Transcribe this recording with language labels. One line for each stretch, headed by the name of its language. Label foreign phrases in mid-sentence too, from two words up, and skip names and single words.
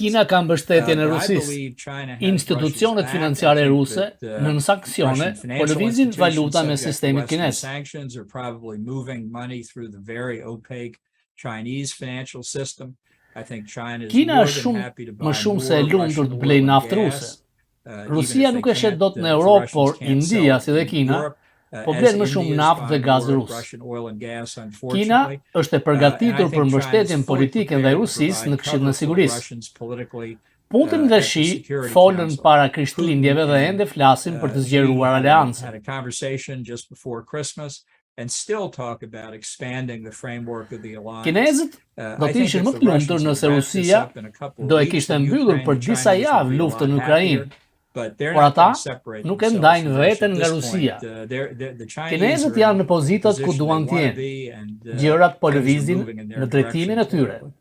Albanian: Kina ka mbështetjen e
English: But I
Albanian: Rusisë.
English: believe China has
Albanian: Institucionet
English: Russia's back.
Albanian: financiare
English: I think
Albanian: ruse
English: that,
Albanian: nën sanksione
English: Russian
Albanian: po
English: financial
Albanian: lëvizin
English: institutions
Albanian: valuta me
English: subject to
Albanian: sistemin
English: Western
Albanian: kinez.
English: sanctions are probably moving money through the very opaque Chinese financial system. I think China is
Albanian: Kina
English: more
Albanian: është
English: than
Albanian: shumë
English: happy to
Albanian: më
English: buy
Albanian: shumë se e
English: more
Albanian: lumtur
English: Russian
Albanian: të
English: oil
Albanian: blejë
English: and
Albanian: naftë ruse.
English: gas. Even
Albanian: Rusia
English: if
Albanian: nuk
English: they
Albanian: e shet
English: can't,
Albanian: dot në
English: if the
Albanian: Europë,
English: Russians
Albanian: por
English: can't
Albanian: India
English: sell
Albanian: si dhe
English: in
Albanian: Kina
English: Europe,
Albanian: po
English: as
Albanian: blen më
English: India
Albanian: shumë
English: is
Albanian: naftë dhe
English: buying
Albanian: gaz
English: more
Albanian: rus.
English: Russian oil and gas,
Albanian: Kina
English: unfortunately.
Albanian: është e
English: And I
Albanian: përgatitur për
English: think China
Albanian: mbështetjen
English: is fully
Albanian: politike ndaj
English: prepared to
Albanian: Rusisë
English: provide
Albanian: në Këshillin e
English: cover for
Albanian: Sigurisë.
English: Russians politically
Albanian: Putin dhe
English: at the
Albanian: Shi
English: Security
Albanian: folën
English: Council.
Albanian: para Krishtlindjeve dhe ende flasin për të zgjeruar aleancën.
English: Had a conversation just before Christmas and still talk about expanding the framework of the alliance.
Albanian: Kinezët do të ishin më të lumtur nëse Rusia do e kishte mbyllur për disa javë luftën në Ukrainë. Por ata nuk e ndajnë veten nga Rusia. Kinezët janë në pozitat ku duan të jenë. Gjërat po lëvizin në drejtimin e tyre.